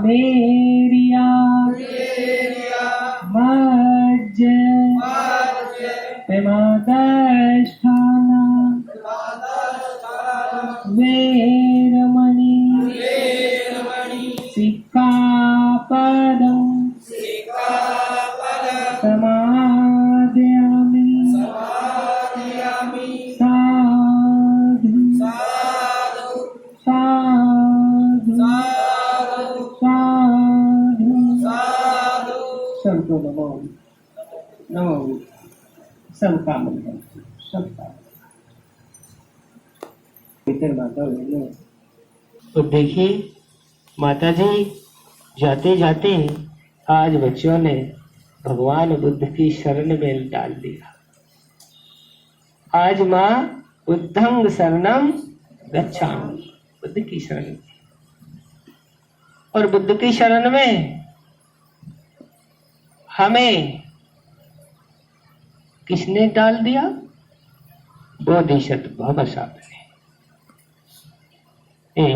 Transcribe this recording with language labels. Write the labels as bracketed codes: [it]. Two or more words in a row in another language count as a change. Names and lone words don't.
[pi] वेरिया मज्ज प्रमादस्थाना वेरमणि सिक्खापदं समादयामि साधु साधु [hi] साधु सबको [pi] नमो नमो [hi] सबका मंगल सबका इधर माता बहनों तो देखिए माता जी जाते जाते आज बच्चों ने भगवान बुद्ध की शरण में डाल दिया। आज माँ [pi] बुद्धं शरणं गच्छामि, [hi] बुद्ध की शरण में। और बुद्ध की शरण में हमें किसने डाल दिया? बोधिसत्व बाबा साहब ने।